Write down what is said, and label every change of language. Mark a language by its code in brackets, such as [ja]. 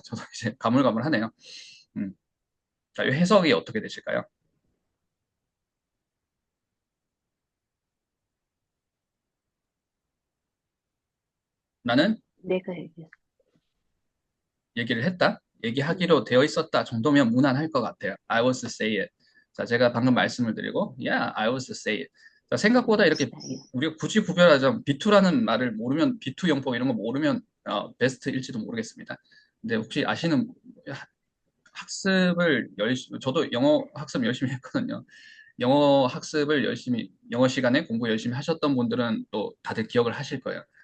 [ko] 저도 이제 가물가물하네요. 음. 자, 이 해석이 어떻게 되실까요? 나는 내가 얘기했어. 얘기를 했다, 음, 얘기하기로 되어 있었다 정도면 무난할 것 같아요. [en] I was to say it. [ko] 자, 제가 방금 말씀을 드리고, [en] yeah, I was to say it. [ko] 자, 생각보다 이렇게 사이야. 우리가 굳이 구별하자면 B2라는 말을 모르면, B2 영법 이런 거 모르면 베스트일지도 모르겠습니다. 근데 혹시 아시는 학습을 열심히, 저도 영어 학습 열심히 했거든요. 영어 학습을 열심히, 영어 시간에 공부 열심히 하셨던 분들은 또 다들 기억을 하실 거예요.